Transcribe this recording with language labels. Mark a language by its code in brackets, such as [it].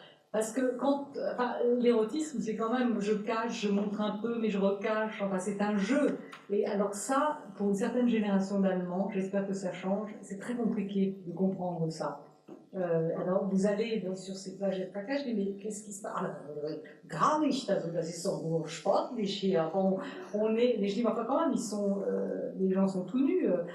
[fr] Parce que l'érotisme, c'est quand même, je cache, je montre un peu, mais je recache, enfin c'est un jeu. Et alors ça, pour une certaine génération d'Allemands, j'espère que ça change, c'est très compliqué de comprendre ça. Alors vous allez sur ces plages FKK, je dis mais qu'est-ce qui se passe? [de] Gar nicht, also das ist so sportlich hier. [fr] On est, je dis mais enfin quand même, les gens sont tout nus.